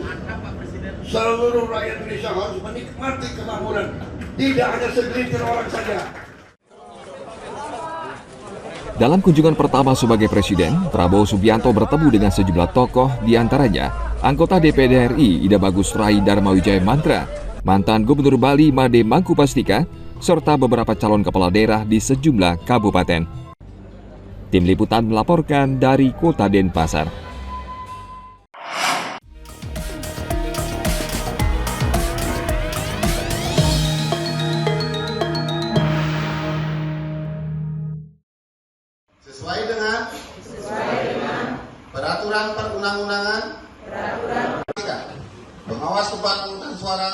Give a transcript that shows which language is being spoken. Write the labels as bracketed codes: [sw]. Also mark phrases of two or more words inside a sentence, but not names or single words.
[id] Seluruh rakyat Indonesia harus menikmati kemakmuran, tidak hanya segelintir orang saja. Dalam kunjungan pertama sebagai Presiden, Prabowo Subianto bertemu dengan sejumlah tokoh, diantaranya anggota DPD RI Ida Bagus Rai Darmawijaya Mantra, mantan Gubernur Bali Made Mangkupastika, serta beberapa calon kepala daerah di sejumlah kabupaten. Tim Liputan melaporkan dari Kota Denpasar. Sesuai dengan peraturan perundang-undangan, pengawas tempat pemungutan suara